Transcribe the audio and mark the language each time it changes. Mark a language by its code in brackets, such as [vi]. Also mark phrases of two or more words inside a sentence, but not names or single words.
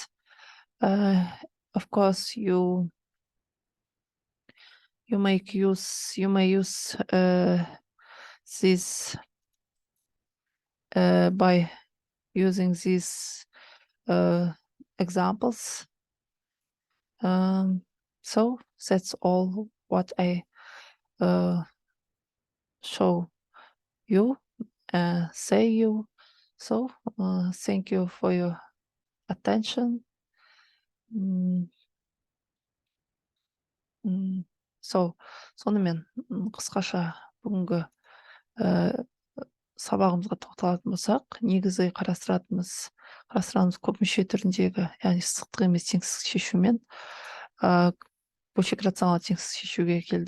[en] Of course, you may use this by using these examples. So that's all what I show you, say you. So thank you for your attention. [kk] Сонымен қысқаша бүгінгі сабағымызға тоқталатын болсақ, негізі қарастырамыз көп мүше түріндегі, яғни сызықтық емес теңсіздік шешумен бөлшек рационал теңсіздік шешуге келді.